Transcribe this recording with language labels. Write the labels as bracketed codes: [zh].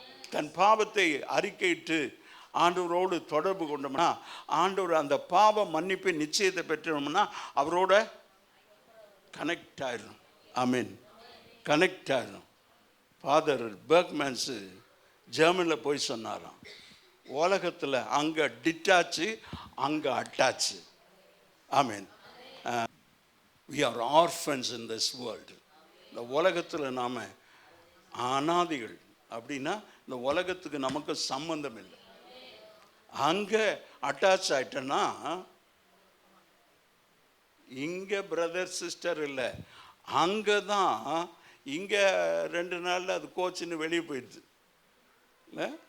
[ta] தன் பாவத்தை அறிக்கையிட்டு ஆண்டவரோடு தொடர்பு கொண்டோம்னா, ஆண்டவர் அந்த பாவ மன்னிப்பை நிச்சயத்தை பெற்றோம்னா அவரோட கனெக்ட் ஆயிடணும். ஆமேன். கனெக்ட் ஆயிடணும். ஃபாதர் பெர்க்மேன்ஸு ஜெர்மனியில் போய் சொன்னாராம், உலகத்தில் அங்கே டிட்டாச்சு, அங்கே அட்டாச்சு. ஆமீன். [en] we are orphans in this world. [ta] இந்த உலகத்தில் நாம் அனாதிகள். அப்படின்னா இந்த உலகத்துக்கு நமக்கு சம்பந்தம் இல்லை. அங்கே அட்டாச் ஆயிட்டேன்னா இங்கே பிரதர் சிஸ்டர் இல்லை, அங்கே தான். இங்கே 2 நாளில் அது கோச்சின்னு வெளியே போயிடுது இல்லை.